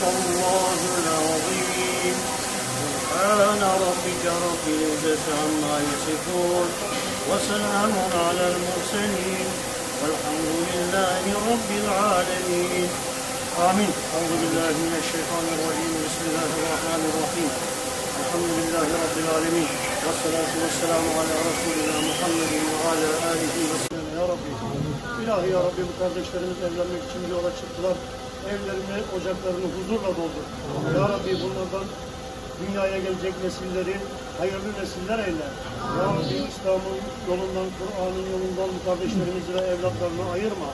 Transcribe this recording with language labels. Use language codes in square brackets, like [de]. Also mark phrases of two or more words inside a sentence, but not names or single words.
[ar] الله العظيم سبحان ربك رب العزة عما يصفون وسلام على المرسلين والحمد لله رب العالمين آمين أعوذ بالله من الشيطان الرجيم بسم الله الرحمن الرحيم الحمد لله رب العالمين والصلاة والسلام على رسولنا محمد وعلى آله وسلم يا ربي. إلهي يا ربي [tr] bu kardeşlerimiz evlenmek için yola çıktılar. Evlerini, ocaklarını huzurla doldur. [ar] يا ربي [tr] bunlardan dünyaya gelecek nesilleri hayırlı nesiller eyle. [ar] يا ربي [tr] İslam'ın yolundan, Kur'an'ın yolundan bu kardeşlerimizi ve evlatlarını ayırma.